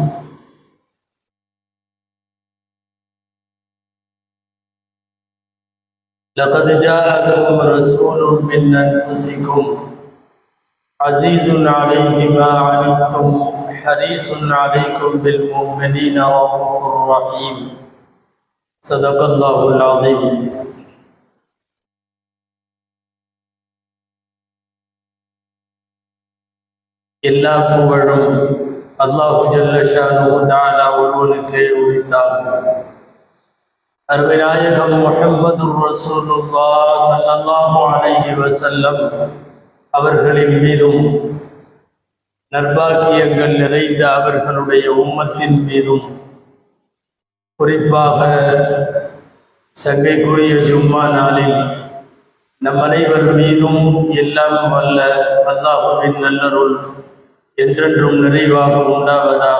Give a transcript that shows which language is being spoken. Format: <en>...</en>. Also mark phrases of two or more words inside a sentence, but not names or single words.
<ar>لقد جاءكم رسول من أنفسكم عزيز عليه ما عنتم حريص عليكم بالمؤمنين رؤوف رحيم. صدق الله العظيم.</ar> <ta>எல்லா புகழும்</ta> <ar>الله جل شأنه تعالى</ar> <ta>ஒருவனுக்கே உரித்தாகும். அருமைநாயகம்</ta> <ar>محمد رسول الله صلى الله عليه وسلم</ar> <ta>அவர்களின் மீதும் நற்பாக்கியங்கள் நிறைந்த அவர்களுடைய உம்மத்தின் மீதும், குறிப்பாக சங்கைக்குரிய ஜும்மா நாளில் நம் அனைவர் மீதும் எல்லாம் வல்ல அல்லாஹுவின் நல்லருள் என்றென்றும் நிறைவாக உண்டாவதாக.</ta>